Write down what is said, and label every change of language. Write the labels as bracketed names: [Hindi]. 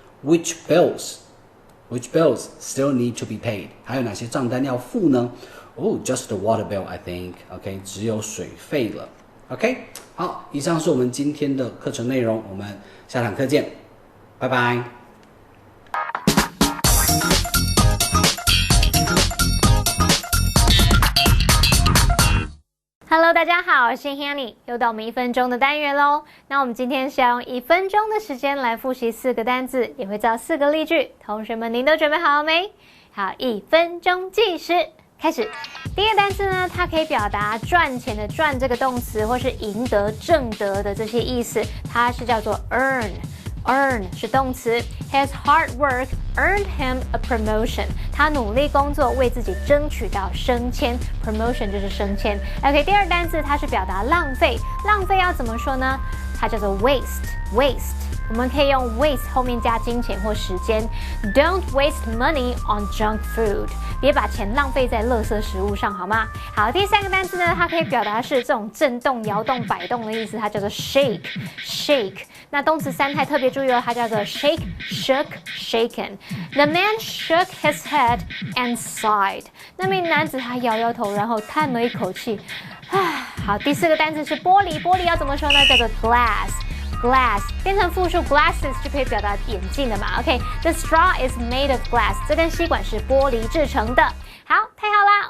[English] Which bills still need to be paid？ [Chinese] 还有哪些账单要付呢？ [English] Just the water bill, I think. [Chinese] OK， 只有水费了。 OK， 好，以上是我们今天的课程内容，我们下堂课见，拜拜。 Hello， 大家好，我是 Hanny， 又到我们1分钟的单元喽。那我们今天是要用1分钟的时间来复习4个单字，也会造4个例句。同学们，您都准备好了没？好，1分钟计时，开始。第一个单字呢，它可以表达赚钱的赚这个动词，或是赢得、挣得的这些意思，它是叫做 earn。Earn 是动词 ， [English] His hard work earned him a promotion。 [Chinese] 他努力工作，为自己争取到升迁 ，promotion 就是升迁。 OK， 第二单字它是表达浪费，浪费要怎么说呢？它叫做 waste。我们可以用 waste 后面加金钱或时间 ， [English] Don't waste money on junk food。 [Chinese] 别把钱浪费在垃圾食物上，好吗？好，第三个单词呢，它可以表达是这种震动、摇动、摆动的意思，它叫做 shake。那动词三态特别注意哦，它叫做 shake、shook、shaken。 [English] The man shook his head and sighed。 [Chinese] 那名男子他摇摇头，然后叹了一口气。好，第四个单词是玻璃，玻璃要怎么说呢？叫做 glass 变成复数 glasses 就可以表达眼镜了嘛 ？OK， [English] the straw is made of glass， [Chinese] 这根吸管是玻璃制成的。好，太好啦！